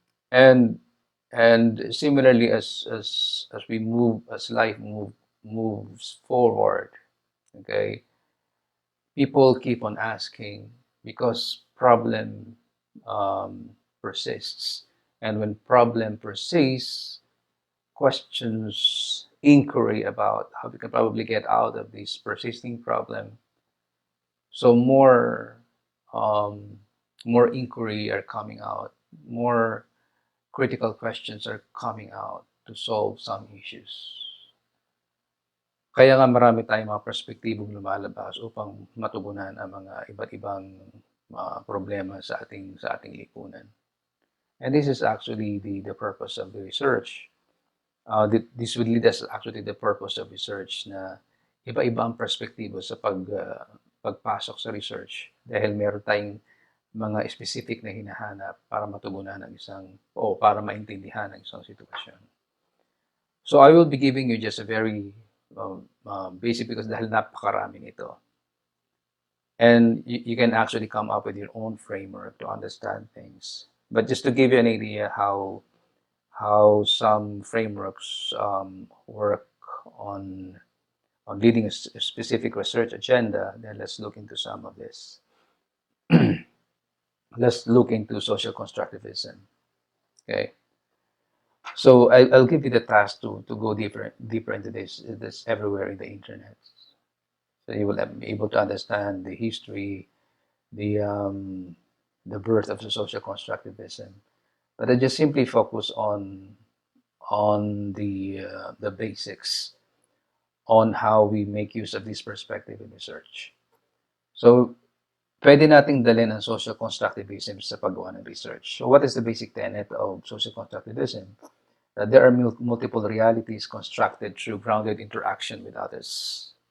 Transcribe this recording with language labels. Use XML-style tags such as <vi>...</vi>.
<en>and and similarly, as we move, as life moves forward, okay, people keep on asking because problem um, persists, and when problem persists, questions, inquiry about how we can probably get out of this persisting problem. So um, more inquiry are coming out, more critical questions are coming out to solve some issues.</en> <tl>Kaya nga marami tayong mga perspektibong lumalabas upang matugunan ang mga iba't ibang problema sa ating lipunan.</tl> <en>And this is actually the purpose of the research. This will lead us actually the purpose of research</en> <tl>na iba-iba ang perspektibo sa pagpasok sa research dahil meron tayong mga specific na hinahanap para matugunan ang isang o para maintindihan ang isang sitwasyon.</tl> <en>So I will be giving you just a very basic because</en> <tl>dahil napakarami nito.</tl> <en>And you can actually come up with your own framework to understand things. But just to give you an idea how some frameworks work on on leading a specific research agenda, then let's look into some of this. Let's look into social constructivism. Okay. So I'll give you the task to go deeper into this everywhere in the internet. So you will be able to understand the history, the um, the birth of the social constructivism. But I just simply focus on the basics on how we make use of this perspective in research.</en> <tl>So pwede nating dalhin ang social constructivism sa paggawa ng research.</tl> <en>So what is the basic tenet of social constructivism? That there are multiple realities constructed through grounded interaction with others.</en>